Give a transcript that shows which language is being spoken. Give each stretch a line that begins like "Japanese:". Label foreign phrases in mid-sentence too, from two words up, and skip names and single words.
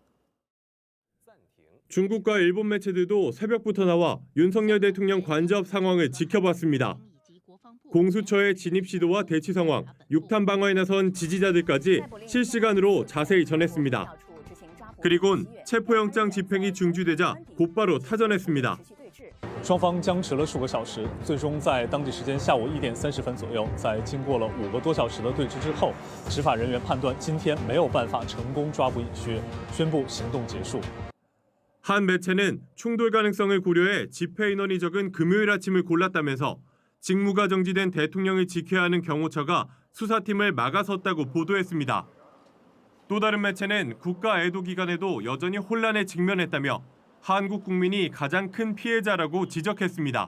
Korean: 중국과 일본 매체들도 새벽부터 나와 윤석열 대통령 관저 상황을 지켜봤습니다. 공수처의 진입 시도와 대치 상황, 육탄 방어에 나선 지지자들까지 실시간으로 자세히 전했습니다. 그리곤 체포영장 집행이 중지되자 곧바로 타전했습니다.
Chinese: 双方僵持了数个小时，最终在当地时间下午1点30分左右，在经过了5个多小时的对峙之后，执法人员判断今天没有办法成功抓捕尹薛，宣布行动结束。
Korean: 한 매체는 충돌 가능성을 고려해 집회 인원이 적은 금요일 아침을 골랐다면서 직무가 정지된 대통령을 지켜야 하는 경호처가 수사팀을 막아섰다고 보도했습니다. 또 다른 매체는 국가 애도 기간에도 여전히 혼란에 직면했다며 한국 국민이 가장 큰 피해자라고 지적했습니다.